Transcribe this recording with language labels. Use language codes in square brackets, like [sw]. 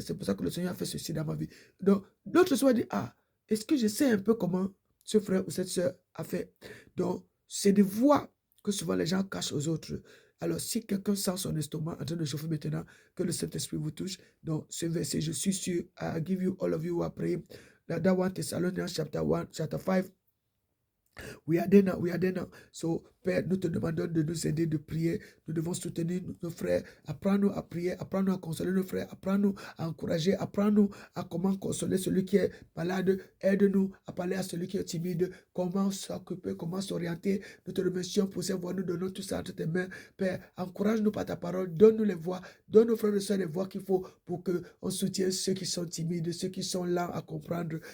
[fr] C'est pour ça que le Seigneur a fait ceci dans ma vie. Donc, d'autres soient dit, ah, est-ce que je sais un peu comment ce frère ou cette soeur a fait? Donc, c'est des voix que souvent les gens cachent aux autres. Alors, si quelqu'un sent son estomac en train de chauffer maintenant, que le Saint-Esprit vous touche, donc ce verset, je suis sûr, [en] I give you all of you who are praying. That 1 Thessalonians chapter 1, chapter 5, we are there now, we are there now. [fr] So, Père, nous te demandons de nous aider, de prier. Nous devons soutenir nos frères. Apprends-nous à prier, apprends-nous à consoler nos frères, apprends-nous à encourager, apprends-nous à comment consoler celui qui est malade. Aide-nous à parler à celui qui est timide, comment s'occuper, comment s'orienter. Nous te remercions pour ces voix, nous donnons tout ça entre tes mains. Père, encourage-nous par ta parole, donne-nous les voix, donne aux frères et sœurs les voix qu'il faut pour qu'on soutienne ceux qui sont timides, ceux qui sont lents à comprendre.